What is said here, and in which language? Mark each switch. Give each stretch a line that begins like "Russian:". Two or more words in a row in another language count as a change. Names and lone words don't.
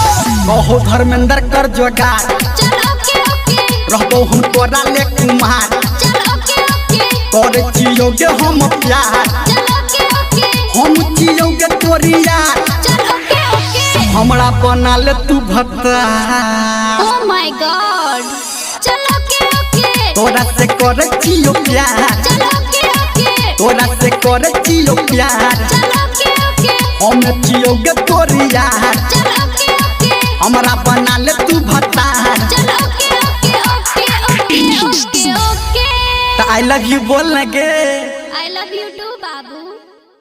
Angika: कहो धर्मेंद्र कर जोगार। रहबो हम तोरा ले कुमार। करे चियोगे हम प्यार। हम चियोगे तोरी यार। हमरा बना ले तू भत्ता।
English: Oh my God
Hindi: चलो ओके
Angika: तोरा से करे चियो प्यार।
Hindi: चलो ओके
Angika: तोरा से करे चियो प्यार।
Hindi: चलो ओके
Angika: हम चियोगे तोरी यार।
Hindi: चलो ओके
Angika: हमरा बना ले तू भत्ता।
Hindi: चलो ओके
Angika: तो
English: I love you
Angika: बोल लगे।
English: I love you too बाबू।